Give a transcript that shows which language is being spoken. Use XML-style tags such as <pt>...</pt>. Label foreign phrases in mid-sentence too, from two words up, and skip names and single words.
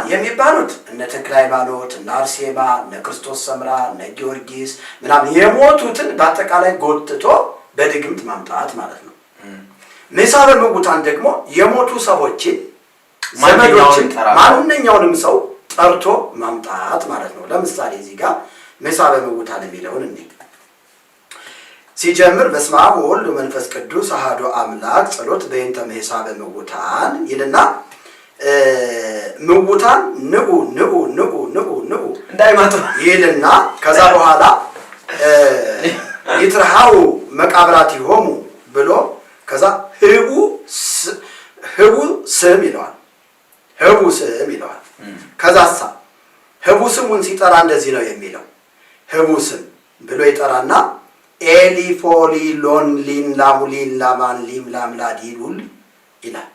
<am>የሚባሉት እነ ተክለ ሃይማኖት፣ እነ አርሴማ፣ እነ ክርስቶስ ሰምራ፣ እነ ጊዮርጊስ ምናምን የሞቱትን በአጠቃላይ ጎትቶ በድግምት ማምጣት ማለት ነው። ምሳበ ምውታን ደግሞ የሞቱ ሰዎችን ዘመዶችን ማንኛውንም ሰው ጠርቶ ማምጣት ማለት ነው። ለምሳሌ እዚህ ጋር ምሳበ ምውታን የሚለውን እንዴ</am> <gez>ሲጀምር በስመ አብ ወወልድ ወመንፈስ ቅዱስ አሐዱ አምላክ ጸሎት በእንተ ምሳበ ምውታን ይልና ምውታን ንዑ ንዑ ንዑ ንዑ ንዑ</gez> <am>እንዳይመጡ ይልና ከዛ በኋላ</am> <gez>ይትርሃው መቃብራቲሆሙ</gez> <am>ብሎ ከዛ ህቡ ስም ይለዋል። ህቡ ስም ይለዋል። ከዛሳ ህቡ ስሙን ሲጠራ እንደዚህ ነው የሚለው። ህቡ ስም ብሎ ይጠራና ኤሊፎሊ ሎን ሊን ላሙሊን ላማን ሊም ላምላዲሉል ይላል።</am>